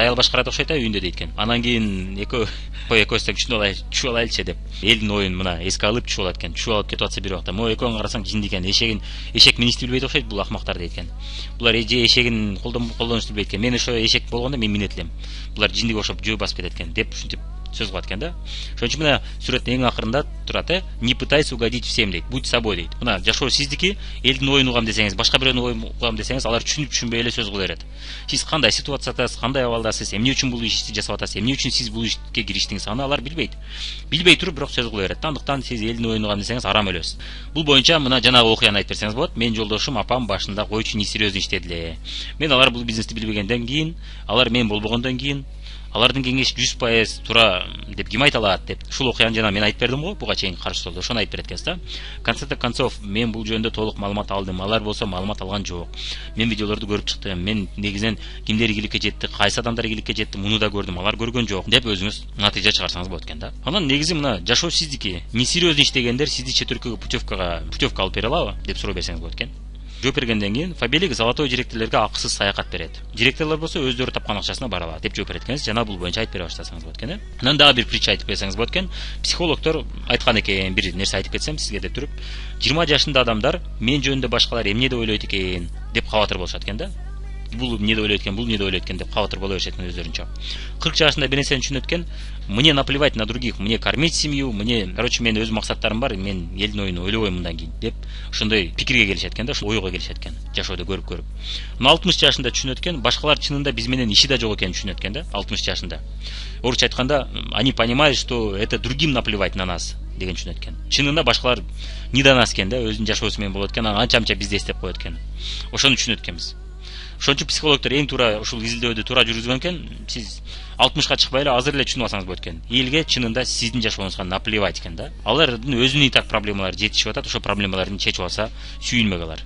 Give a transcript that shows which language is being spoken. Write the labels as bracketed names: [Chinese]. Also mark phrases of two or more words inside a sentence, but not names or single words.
[Kyrgyz] Аял башкарат окшойт үйүндө дейт экен. Андан кийин экөөсү түшүп алайлычы деп элдин оюн мына эске алып түшүп алат экен. Түшүп алып кетип атса бир убакта, могу экөөң карасаң жинди экен. Эшек миништи билбейт окшойт бул акмактар дейт экен. Булар эже эшегин колдонушту билбейт экен. Мен ошо эшек болгондо мен минет элем. Булар жиндиге окшоп жөө басып кетет экен деп ушинтип сөз кылат экен да. Ошон үчүн мына сүрөттүн эң акырында турат, [Russian] не пытайся угодить всем дейт. Будь собой дейт. [Kyrgyz] Мына жашоо сиздики, элдин оюн угам десеңиз, башка бирөөнүн оюн угам десеңиз, алар түшүнүп түшүнбөй эле сөз кыла берет. Сиз кандай ситуациядасыз, кандай абалдасыз, эмне үчүн бул ишти жасап атасыз, эмне үчүн сиз бул ишке кириштиңиз, аны алар билбейт. Билбей туруп бирок сөз кыла берет. Андыктан сиз элдин оюн угам десеңиз арам өлөсүз. Бул боюнча мына жанагы окуяны айтып берсеңиз болот. Менин жолдошум апам башында койчу несерьезно иштеди эле. Мен алар бул бизнести билбегенден кийин, алар мен болбогондон кийин алардын кеңеши 100% туура деп ким айта алат деп ушул окуяны жана мен айтып бердим го буга чейин каршы жолдо. Ошону айтып берет экенсиз да. [Russian] В конце концов [Kyrgyz] мен бул жөнүндө толук маалымат алдым. Алар болсо маалымат алган жок. Мен видеолорду көрүп чыктым. Мен негизинен кимдер ийгиликке жетти, кайсы адамдар ийгиликке жетти, муну да көрдүм. Алар көргөн жок деп өзүңүз натыйжа чыгарсаңыз болот экен да. Анан негизи мына жашоо сиздики. Несерьезно иштегендер сизди чет өлкөгө путевка алып бере алабы деп суроо берсеңиз болот экен. Жооп бергенден кийин Фабелик золотой директорлорго акысыз саякат берет. Директорлор болсо өздөрү тапкан акчасына бара алат деп жооп берет экенсиз. Жана бул боюнча айтып бере баштасаңыз болот экен. Анан дагы бир притча айтып берсеңиз болот экен. Психологдор айткан экен, бир нерсе айтып кетсем сизге деп туруп, 20 жашында адамдар мен жөнүндө башкалар эмне деп ойлойт экен деп кабатыр болушат экен да. Бул эмне деп ойлойт экен, бул эмне деп ойлойт экен деп кабатыр боло беришет экен өздөрүнчө. 40 жашында бир нерсени түшүнөт экен. [Russian] Мне наплевать на других, мне кормить семью, [Kyrgyz] мен өз максаттарым бар, мен элдин оюн ойлобойм мындан кийин деп ошондой пикирге келишет экен да, ошол ойго келишет экен. Жашоодо көрүп. 60 жашында түшүнөт экен, башкалар чынында биз менен иши да жок экенин түшүнөт экен да, 60 жашында. Орусча айтканда, [Russian] они понимают, что это другим наплевать на нас [Kyrgyz] деген түшүнөт экен. Чынында башкалар [Russian] не до нас [Kyrgyz] экен да, өзүнүн жашоосу менен болот экен, анча-мынча бизди эстеп коет экен. Ошону түшүнөт экенбиз. Ошон үчүн психологдор эң туура ушул изилдөөнү туура жүргүзгөн экен. Сиз 60ка чыкпай эле азыр эле түшүнүп алсаңыз болот экен. Элге чынында сиздин жашооңузга наплевать экен да. Алардын өзүнүн [Russian] и так [Kyrgyz] проблемалары жетишип атат, ошол проблемаларын чечип алса сүйүнмөк алар.